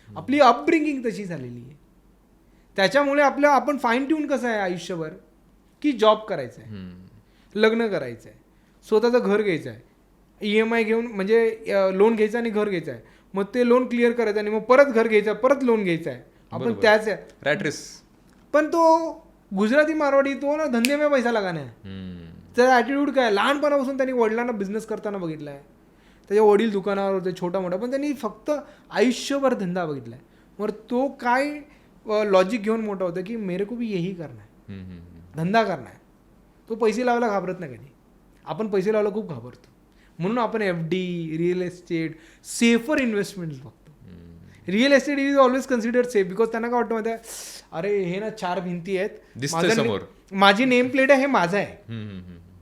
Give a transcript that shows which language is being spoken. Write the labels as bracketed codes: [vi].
[mr] आपली अपब्रिंगिंग तशी झालेली आहे. त्याच्यामुळे आपण फाईन ट्यून कसं आहे आयुष्यभर, की जॉब करायचं आहे, लग्न करायचं आहे, स्वतःचं घर घ्यायचं आहे, EMI घेऊन म्हणजे लोन घ्यायचं आणि घर घ्यायचं आहे, मग ते लोन क्लिअर करायचं आणि मग परत घर घ्यायचं, परत लोन घ्यायचं आहे. आपण त्याच आहे रॅट रेस. पण [hi] तो गुजराती मारवाडी तो ना धंदे में पैसा लगाना [mr] आहे. त्याचा ॲटिट्यूड काय, लहानपणापासून त्यांनी वडिलांना बिझनेस करताना बघितला आहे. त्याच्या वडील दुकानावर होते छोटा मोठा, पण त्यांनी फक्त आयुष्यभर धंदा बघितला आहे. मग तो काय लॉजिक घेऊन मोठा होता की [hi] मेरे को भी यही करना है, [mr] धंदा करना है. तो पैसे लावायला घाबरत नाही कधी. आपण पैसे लावायला खूप घाबरतो. म्हणून आपण FD, real estate, safer investment बघतो. [en] real estate is always considered safe, because [mr] त्यांना काय वाटतं माहिती आहे, अरे हे ना 4 भिंती आहेत, माझी नेम प्लेट आहे, हे माझं आहे.